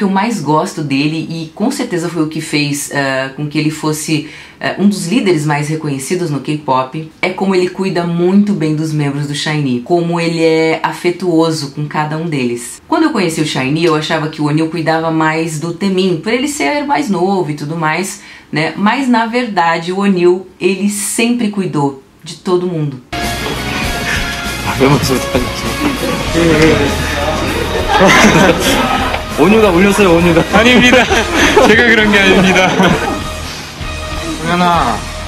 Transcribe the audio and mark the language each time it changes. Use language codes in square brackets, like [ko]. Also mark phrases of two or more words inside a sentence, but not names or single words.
[pt] eu mais gosto dele, e com certeza foi o que fez com que ele fosse um dos líderes mais reconhecidos no K-pop, é como ele cuida muito bem dos membros do SHINee, como ele é afetuoso com cada um deles. Quando eu conheci o SHINee, eu achava que o Wonil cuidava mais do Taemin, por ele ser mais novo e tudo mais, né? Mas na verdade o Wonil, ele sempre cuidou de todo mundo. [ko] 온유가 울렸어요, 온유가. 아닙니다. 제가 그런 게 아닙니다. 동현아.